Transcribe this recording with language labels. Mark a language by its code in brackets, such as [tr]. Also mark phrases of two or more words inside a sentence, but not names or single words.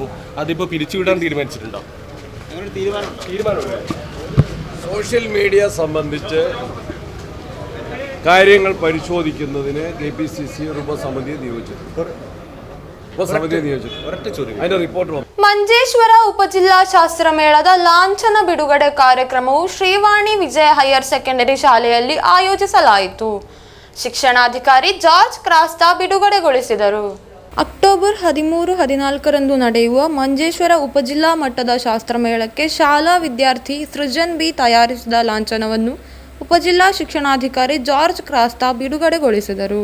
[ml] അതിപ്പോൾ പിരിച്ചുവിടാൻ തീരുമാനിച്ചിട്ടുണ്ടോ? തീരുമാനമുണ്ട്. സോഷ്യൽ മീഡിയ സംബന്ധിച്ച് കാര്യങ്ങൾ പരിശോധിക്കുന്നതിന് KPCC ഒരു ഉപസമിതിയെ നിയോഗിച്ചിട്ടുണ്ട്. അതിന്റെ റിപ്പോർട്ട് വന്നു. [kn] ಮಂಜೇಶ್ವರ ಉಪಜಿಲ್ಲಾ ಶಾಸ್ತ್ರಮೇಳದ ಲಾಂಛನ ಬಿಡುಗಡೆ ಕಾರ್ಯಕ್ರಮವು ಶ್ರೀವಾಣಿ ವಿಜಯ ಹೈಯರ್ ಸೆಕೆಂಡರಿ ಶಾಲೆಯಲ್ಲಿ ಆಯೋಜಿಸಲಾಯಿತು. ಶಿಕ್ಷಣಾಧಿಕಾರಿ ಜಾರ್ಜ್ ಕ್ರಾಸ್ತಾ ಬಿಡುಗಡೆಗೊಳಿಸಿದರು. ಅಕ್ಟೋಬರ್ 13-14ರಂದು ನಡೆಯುವ ಮಂಜೇಶ್ವರ ಉಪಜಿಲ್ಲಾ ಮಟ್ಟದ ಶಾಸ್ತ್ರಮೇಳಕ್ಕೆ ಶಾಲಾ ವಿದ್ಯಾರ್ಥಿ ಸೃಜನ್ ಬಿ ತಯಾರಿಸಿದ ಲಾಂಛನವನ್ನು ಉಪಜಿಲ್ಲಾ ಶಿಕ್ಷಣಾಧಿಕಾರಿ ಜಾರ್ಜ್ ಕ್ರಾಸ್ತಾ ಬಿಡುಗಡೆಗೊಳಿಸಿದರು.